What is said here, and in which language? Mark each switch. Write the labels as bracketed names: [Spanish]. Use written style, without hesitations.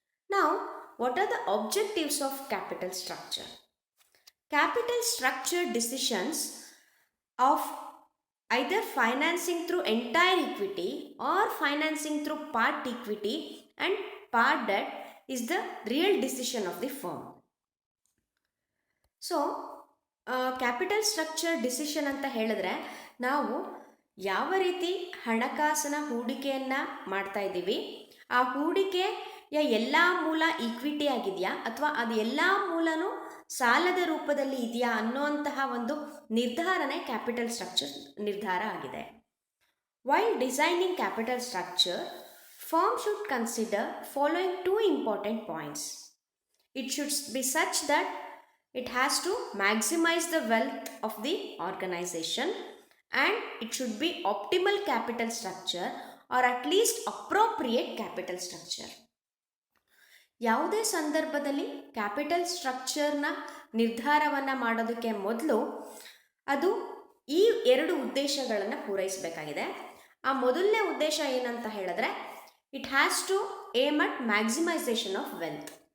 [English] Now, what are the objectives of capital structure? Capital structure decisions of either financing through entire equity or financing through part equity and part debt is the real decision of the firm. [Kannada] So capital structure decision ಅಂತ ಹೇಳಿದ್ರೆ ನಾವು ಯಾವ ರೀತಿ ಹಣಕಾಸಿನ ಹೂಡಿಕೆಯನ್ನು ಮಾಡ್ತಾ ಇದ್ದೀವಿ, ಆ ಹೂಡಿಕೆಯ ಎಲ್ಲ ಮೂಲ ಈಕ್ವಿಟಿ ಆಗಿದೆಯಾ ಅಥವಾ ಅದು ಎಲ್ಲ ಮೂಲನೂ ಸಾಲದ ರೂಪದಲ್ಲಿ ಇದೆಯಾ ಅನ್ನೋಂತಹ ಒಂದು ನಿರ್ಧಾರನೇ ಕ್ಯಾಪಿಟಲ್ ಸ್ಟ್ರಕ್ಚರ್ ನಿರ್ಧಾರ ಆಗಿದೆ. [English] While designing capital structure, firm should consider following 2 important points. It should be such that it has to maximize the wealth of the organization and it should be optimal capital structure or at least appropriate capital structure. [Kannada] ಯಾವುದೇ ಸಂದರ್ಭದಲ್ಲಿ capital ಸ್ಟ್ರಕ್ಚರ್ನ ನಿರ್ಧಾರವನ್ನು ಮಾಡೋದಕ್ಕೆ ಮೊದಲು ಅದು ಈ 2 ಉದ್ದೇಶಗಳನ್ನು ಪೂರೈಸಬೇಕಾಗಿದೆ. ಆ ಮೊದಲನೇ ಉದ್ದೇಶ ಏನಂತ ಹೇಳಿದ್ರೆ, [English] It has to aim at maximisation of wealth.